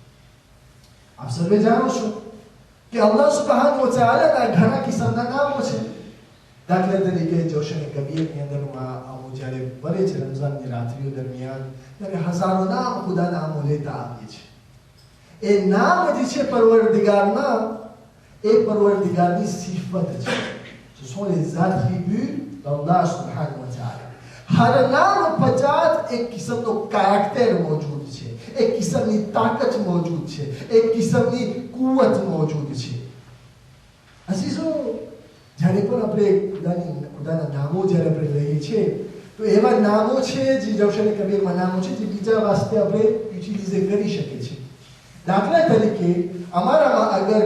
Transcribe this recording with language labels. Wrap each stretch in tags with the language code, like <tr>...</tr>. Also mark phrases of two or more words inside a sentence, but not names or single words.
<gu>આપ સર્વે જાણો છો કે</gu> <ar>الله سبحانه وتعالى</ar> <gu>ઘણા કિસ્સાના નામો છે દાખલા તરીકે જોશને કબીરની અંદરમાં આવો જ્યારે બરે છે રમઝાનની રાત્રિઓ દરમિયાન ત્યારે હજારો નામ ખુદા નામો લેતા આવીએ છે એ નામ જે છે પરવરદિગારના એ પરવરદિગારની સિફત છે</gu> <fr>ce sont les attributs d'Allah</fr> <ar>سبحانه وتعالى</ar> <gu>હર નામ 50 એક કિસ્મનો કેરેક્ટર મોજૂદ છે એક કિસ્મની તાકાત મોજૂદ છે એક કિસ્મની કુવત મોજૂદ છે અઝીઝો જ્યારે પણ આપણે ખુદાના નામો જ્યારે આપણે લઈએ છીએ તો એવા નામો છે જે જવશને કબીરમાં નામો છે જે બીજા વાસ્તે આપણે યુટિલાઇઝ કરી શકીએ છીએ દાખલા તરીકે અમારામાં અગર</gu>